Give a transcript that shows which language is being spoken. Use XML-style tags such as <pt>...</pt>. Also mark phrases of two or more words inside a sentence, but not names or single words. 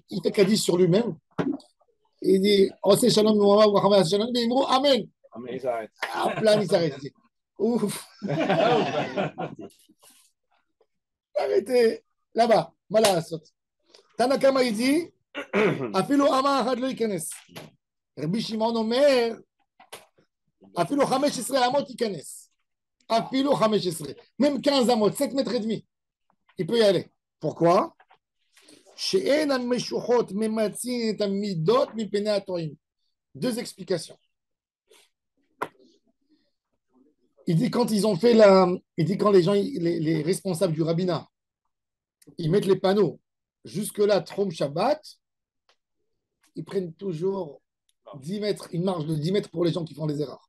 <fr>Il fait Kaddish sur lui-même. Il dit, oh, c'est</fr> <he>שלום, שלום, אמן.</he> <fr>Amen, il s'arrête. Hop là, il s'arrête. Ouf. Arrêtez. Là-bas, Malasot. Tanakama, il dit,</fr> <he>אפילו אמה אחת לא יכנס. רבי שמעון אומר, אפילו 15 אמות יכנס. Afilo 15.</he> <fr>Même 15 amot, 7 mètres et demi. Il peut y aller. Pourquoi? Deux explications. Il dit quand ils ont fait il dit quand les gens, les responsables du rabbinat, ils mettent les panneaux jusque-là,</fr> <he>תחום שבת,</he> <fr>ils prennent toujours 10 mètres, une marge de 10 mètres pour les gens qui font des erreurs.</fr>